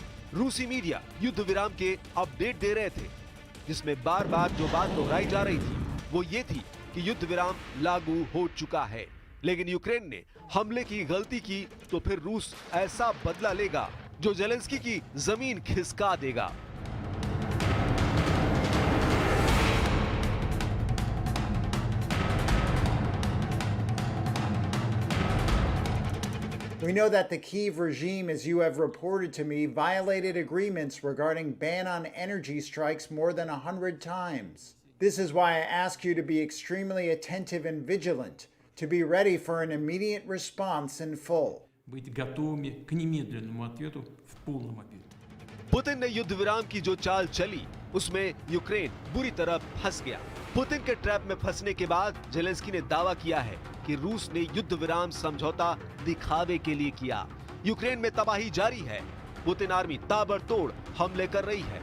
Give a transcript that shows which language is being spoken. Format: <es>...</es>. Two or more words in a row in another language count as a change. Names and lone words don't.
<hi>रूसी मीडिया युद्ध विराम के अपडेट दे रहे थे, जिसमें बार बार जो बात दोहराई जा रही थी वो ये थी कि युद्ध विराम लागू हो चुका है। लेकिन यूक्रेन ने हमले की गलती की तो फिर रूस ऐसा बदला लेगा जो जेलेंस्की की जमीन खिसका देगा।</hi> <en>We know that the Kyiv regime, as you have reported to me, violated agreements regarding ban on energy strikes more than 100 times. This is why I ask you to be extremely attentive and vigilant, to be ready for an immediate response in full.</en> <ru>Быть готовыми к немедленному ответу в полном объеме.</ru> <hi>पुतिन ने युद्ध विराम की जो चाल चली, उसमें यूक्रेन बुरी तरह फंस गया। पुतिन के ट्रैप में फंसने के बाद जेलेंस्की ने दावा किया है कि रूस ने युद्ध विराम समझौता दिखावे के लिए किया। यूक्रेन में तबाही जारी है, पुतिन आर्मी ताबड़तोड़ हमले कर रही है।</hi>